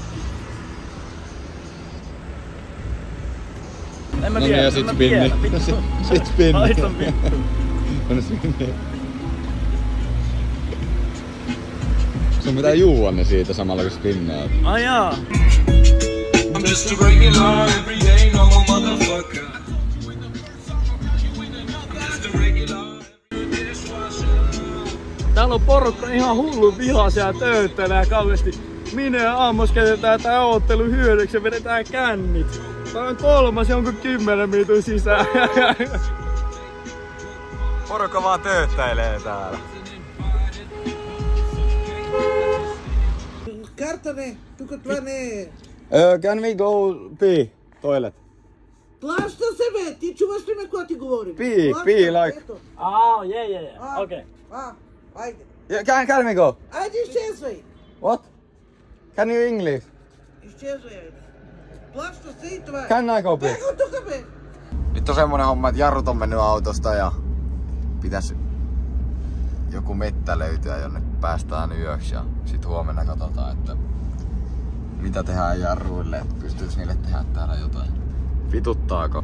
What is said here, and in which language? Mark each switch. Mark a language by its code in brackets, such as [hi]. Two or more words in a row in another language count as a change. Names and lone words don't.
[fi] En mä No tiedä, niin, ja sit spinni. Sit spinni. Haista vittu. On spinni. Sun pitää juua ne siitä samalla kun spinnaa. Ai jaa. [en] Just a regular, everyday, normal motherfucker. Just a regular, [fi] Täällä on porukka ihan hullu vihaisia ja tööttelee kauheasti. Minä ja Aamos käytetään tää oottelu hyödyksi ja vedetään kännit. Tää on 3 jonkun 10 minuutin sisään. Porukka vaan tööttäilee täällä. [bg] Картане, тук това не е. [en] Can we go pee? Toilet. [bg] Плаща се, бе! Ти чуваш ли ме, когато ти говорим? [en] Pee, like... [bg] Ето. [en] Yeah. Okay. [bg] Айде. [en] Yeah, can we go? [bg] Айде, изчезвай! [en] What? Can you English? [bg] Изчезвай, айде. Плаща се и това е. [en] Can I go pee? [bg] Бега от тук, бе! [fi] Nyt on semmonen homma, että jarrut on mennyt autosta ja pitäisi joku mettä löytyä, jonne päästään yöksi ja sit huomenna katsotaan, että mitä tehdään jarruille, että pystyis niille tehdä täällä jotain. Vituttaako?